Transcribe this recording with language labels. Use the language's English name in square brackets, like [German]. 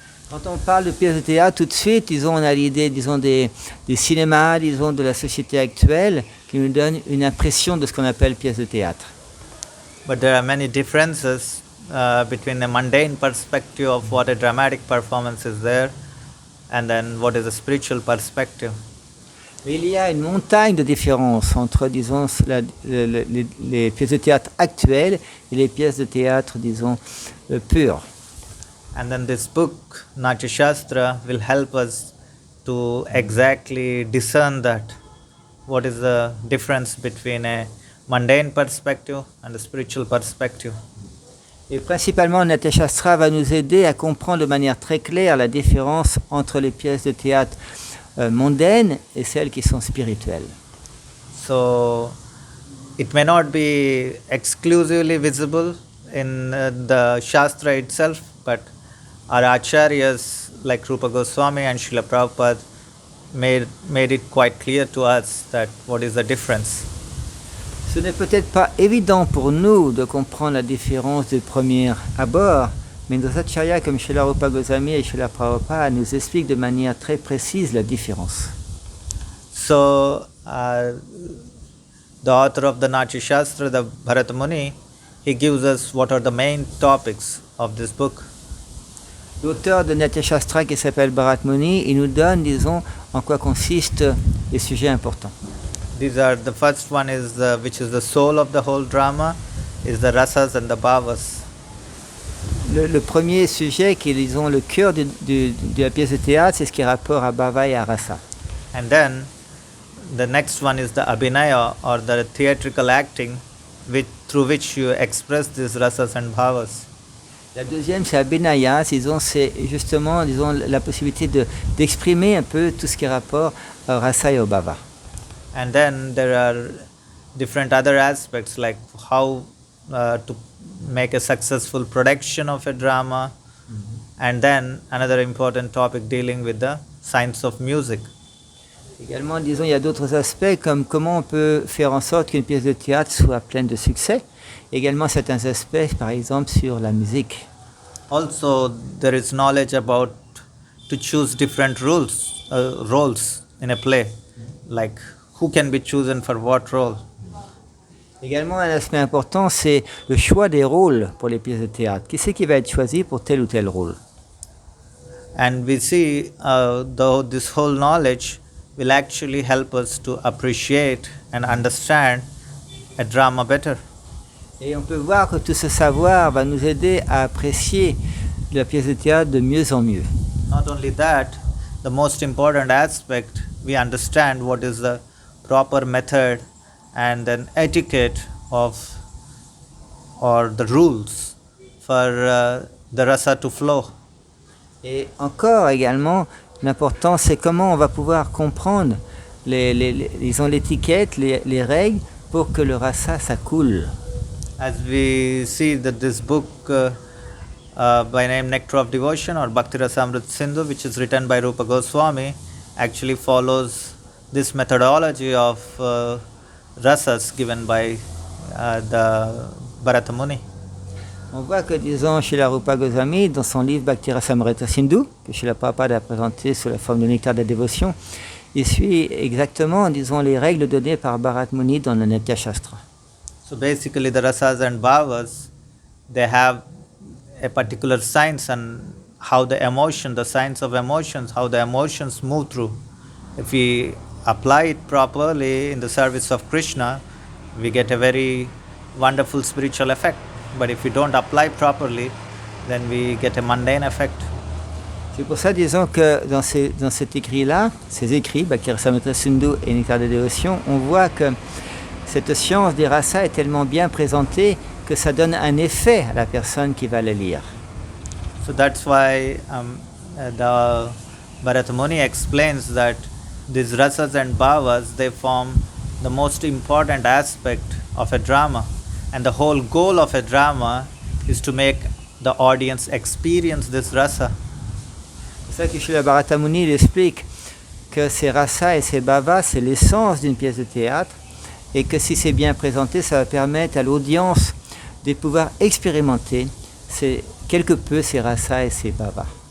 [French] Quand on parle de pièces de théâtre, tout de suite, disons, on a l'idée, disons, des cinémas, disons, de la société actuelle, qui nous donne une impression de ce qu'on appelle pièces de théâtre. [English] But there are many differences between a mundane perspective of what a dramatic performance is there, and then what is a spiritual perspective. [French] Il y a une montagne de différences entre, disons, les pièces de théâtre actuelles et les pièces de théâtre, disons, pures. [English] And then this book, Natya sastra, will help us to exactly discern that. What is the difference between a mundane perspective and a spiritual perspective? [French] Et principalement, Natya sastra va nous aider à comprendre de manière très claire la différence entre les pièces de théâtre mondaines et celles qui sont spirituelles. [English] So, it may not be exclusively visible in the Shastra itself, but our acharyas like Rupa Goswami and Srila Prabhupada made it quite clear to us that what is the difference. [French] Ce n'est peut-être pas évident pour nous de comprendre la différence de premier abord, mais nos acharyas comme Srila Rupa Goswami et Srila Prabhupada nous expliquent de manière très précise la différence. [English] So, the author of the Natya sastra, the Bharata Muni, he gives us what are the main topics of this book. [French] L'auteur de Natya sastra qui s'appelle Bharata Muni, il nous donne, disons, en quoi consistent les sujets importants. [English] These are, the first one is which is the soul of the whole drama, is the rasas and the bhavas. [French] Le premier sujet qui est, disons, le cœur de la pièce de théâtre, c'est ce qui est rapport à bhava et à rasa. [English] And then the next one is the abhinaya, or the theatrical acting, through which you express these rasas and bhavas. [French] La deuxième, c'est abhinaya, c'est justement, disons, la possibilité d'exprimer un peu tout ce qui est rapport au rasa et au bhava. [English] And then there are different other aspects, like how to make a successful production of a drama, and then another important topic dealing with the science of music. [French] Également, disons, il y a d'autres aspects comme comment on peut faire en sorte qu'une pièce de théâtre soit pleine de succès. Également certains aspects, par exemple, sur la musique. [English] Also, there is knowledge about to choose different roles in a play, like who can be chosen for what role. [French] Également, un aspect important, c'est le choix des rôles pour les pièces de théâtre. Qui c'est qui va être choisi pour tel ou tel rôle? [English] And we see this whole knowledge will actually help us to appreciate and understand a drama better. [French] Et on peut voir que tout ce savoir va nous aider à apprécier la pièce de théâtre de mieux en mieux. [English] Not only that, the most important aspect, we understand what is the proper method and an etiquette of or the rules for the rasa to flow. [French] Et encore également, l'important c'est comment on va pouvoir comprendre disons, l'étiquette, les règles pour que le rasa ça coule. [English] As we see that this book by name Nectar of Devotion or Bhakti Rasamrit Sindhu, which is written by Rupa Goswami, actually follows this methodology of rasas given by the Bharata Muni. [French] On voit que, disons, Srila Rupa Goswami, dans son livre Bhakti Rasamrita Sindhu, que Srila Prabhupada a présenté sous la forme de nectar de la dévotion, il suit exactement, disons, les règles données par Bharata Muni dans le Natya sastra. [English] So basically, the rasas and bhavas, they have a particular science and how the science of emotions, how the emotions move through. If we apply it properly in the service of Krishna, we get a very wonderful spiritual effect. But if we don't apply properly, then we get a mundane effect. [French] C'est pour ça, disons, que dans cet écrit-là, ces écrits, Bhakti Rasamrita Sindhu et Nectar de dévotion, on voit que cette science des rasas est tellement bien présentée que ça donne un effet à la personne qui va le lire. [English] So that's why the Bharata Muni explains that these rasas and bhavas, they form the most important aspect of a drama. And the whole goal of a drama is to make the audience experience this rasa. [French] C'est ça que Srila Bharata Muni il explique que ces rasas et ces bhavas, c'est l'essence d'une pièce de théâtre et que si c'est bien présenté, ça va permettre à l'audience de pouvoir expérimenter quelque peu ces rasas et ces bhavas.